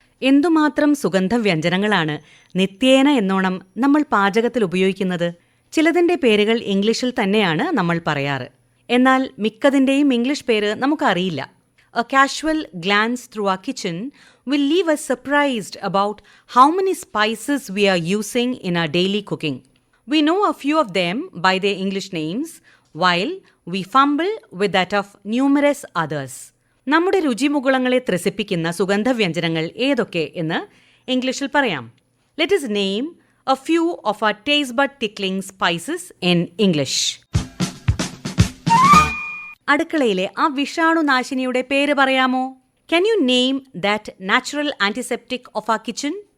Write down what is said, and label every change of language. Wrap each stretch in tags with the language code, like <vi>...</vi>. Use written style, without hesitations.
<ml>എന്തുമാത്രം സുഗന്ധവ്യഞ്ജനങ്ങളാണ് നിത്യേന എന്നോണം നമ്മൾ പാചകത്തിൽ ഉപയോഗിക്കുന്നത്. ചിലതിൻ്റെ പേരുകൾ ഇംഗ്ലീഷിൽ തന്നെയാണ് നമ്മൾ പറയാറ്. എന്നാൽ മിക്കതിൻ്റെയും ഇംഗ്ലീഷ് പേര് നമുക്കറിയില്ല.</ml> <en>A casual glance through our kitchen will leave us surprised about how many spices we are using in our daily cooking. We know a few of them by their English names, while we fumble with that of numerous others.</en> <ml>നമ്മുടെ രുചിമുകുളങ്ങളെ ത്രസിപ്പിക്കുന്ന സുഗന്ധവ്യഞ്ജനങ്ങൾ ഏതൊക്കെ എന്ന് ഇംഗ്ലീഷിൽ പറയാം.</ml> <en>Let us name a few of our taste bud tickling spices in English.</en> <ml>അടുക്കളയിലെ ആ വിഷാണുനാശിനിയുടെ പേര് പറയാമോ?</ml> <en>Can you name that natural antiseptic of our kitchen?</en>